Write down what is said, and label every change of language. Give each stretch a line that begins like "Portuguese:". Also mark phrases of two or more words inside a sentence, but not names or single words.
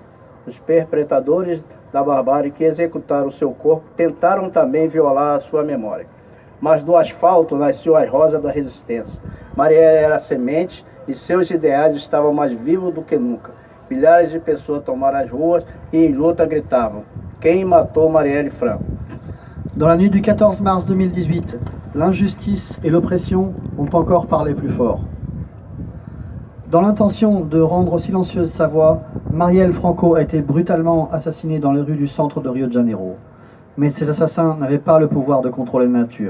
Portuguese: Os perpetradores da barbárie que executaram seu corpo tentaram também violar a sua memória. Mas do asfalto nasceu a rosa da resistência. Marielle era semente e seus ideais estavam mais vivos do que nunca. Milhares de pessoas tomaram as ruas e em luta gritavam: quem matou Marielle Franco?
French: Dans la nuit du 14 mars 2018, l'injustice et l'oppression ont encore parlé plus fort. Dans l'intention de rendre silencieuse sa voix, Marielle Franco a été brutalement assassinée dans les rues du centre de Rio de Janeiro. Mais ces assassins n'avaient pas le pouvoir de contrôler la nature.